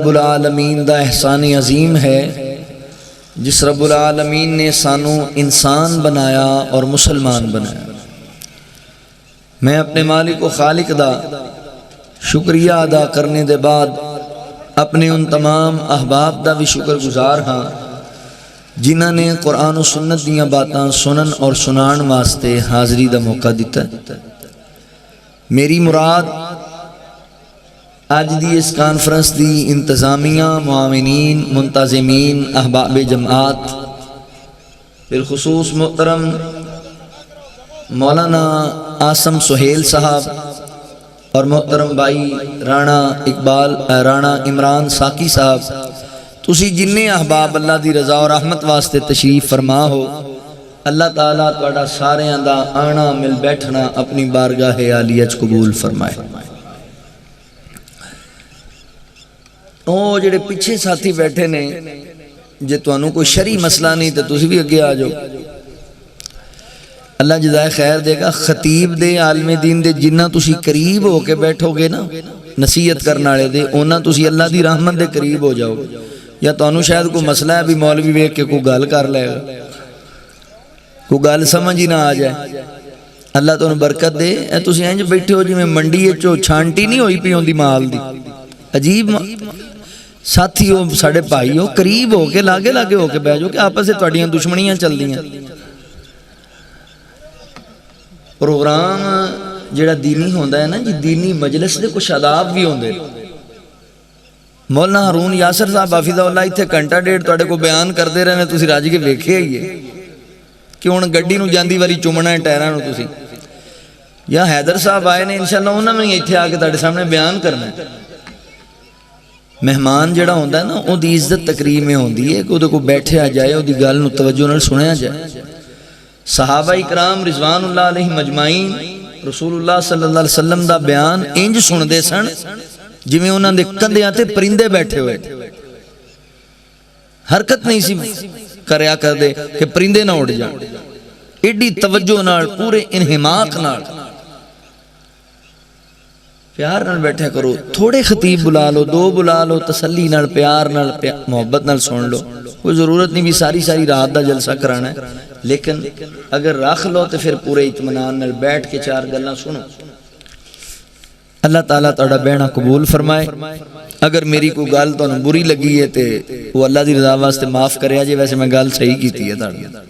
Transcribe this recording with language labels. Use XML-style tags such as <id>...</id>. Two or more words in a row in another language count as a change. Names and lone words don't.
<pa>العالمین دا احسان عظیم ہے جس رب العالمین نے سانو انسان بنایا اور مسلمان بنایا میں اپنے مالک و خالق دا شکریہ ادا کرنے دے بعد اپنے ان تمام احباب دا بھی شکر گزار ہاں جنہاں نے قرآن و سنت دیاں باتاں سنن اور سنان واسطے حاضری دا موقع دیتا ہے میری مراد آج دی اس کانفرنس دی انتظامیہ معاونین منتظمین احباب جماعت بالخصوص محترم مولانا آسم سہیل صاحب اور محترم بھائی رانا عمران ساکی صاحب تسی جننے احباب اللہ دی رضا اور رحمت واسطے تشریف فرما ہو اللہ تعالیٰ تہاڈا ساریاں دا آنا مل بیٹھنا اپنی بارگاہ عالیہ وچ قبول فرمائے او جڑے پیچھے ساتھی بیٹھے نے جے تانوں کوئی شرعی مسئلہ نہیں تے تسی بھی اگے آ جاؤ اللہ جزائے خیر دے گا خطیب دے عالم دین دے جنہ تسی قریب ہو کے بیٹھو گے نا نصیحت کرنا والے دے اونا تسی اللہ دی رحمت دے قریب ہو جاؤ یا تانوں شاید کوئی مسئلہ ہے بھی مولوی ویکھ کے کوئی گل کر لے گا کوئی گل سمجھ ہی نہ آ جائے اللہ تانوں برکت دے اے تسی انج بیٹھے ہو جویں منڈی وچ چھانٹی نہیں ہوئی پئی ہوندی مال دی عجیب ساتھی ہو ساڈے بھائی ہو قریب ہو کے لاگے ہو کے بیٹھ جاؤ کہ آپس سے تہاڈیاں دشمنیاں چلدیاں پروگرام جڑا دینی ہوندا ہے نا جی دینی مجلس دے کچھ آداب بھی ہوندے مولانا ہارون یاسر صاحب</pa> <ar>حافظہ اللہ</ar> <pa>ایتھے گھنٹہ ڈیڑھ تہاڈے کو بیان کردے رہنے تسی راج کے ویکھیا ہی ہے کہ ہن گڈی نو جاندی واری چومنا ہے ٹائراں نو تسی یا حیدر صاحب آئے نے انشاءاللہ انہاں نے ایتھے آ کے تہاڈے سامنے بیان کرنا ہے مہمان جڑا ہوندا ہے نا او دی عزت تکریم میں ہوندی ہے کہ او دے کو بیٹھیا جائے او دی گل نو توجہ نال سنیا جائے صحابہ اکرام</pa> <ar>رضوان اللہ علیہ مجمعین</ar> <pa>رسول اللہ</pa> <ar>صلی اللہ علیہ وسلم</ar> <pa>دا بیان انج سن دے سن جویں انہاں دے کندھیاں تے پرندے بیٹھے ہوئے حرکت نہیں سی کریا کر دے کہ پرندے نہ اڑ جان ایڈی توجہ نال پورے انہماک نال پیار نال بیٹھے کرو تھوڑے خطیب بلا لو دو بلا لو تسلی نال پیار نال محبت نال سن لو کوئی ضرورت نہیں بھی ساری رات دا جلسہ کرانا ہے لیکن اگر رکھ لو تو پھر پورے اطمینان نال بیٹھ کے چار گلاں سنو اللہ تعالیٰ تہاڈا بہنا قبول فرمائے اگر میری کوئی گل تانوں بری لگی ہے تے وہ اللہ دی رضا واسطے معاف کریا جے ویسے میں گل صحیح کیتی ہے تہاڈی</pa>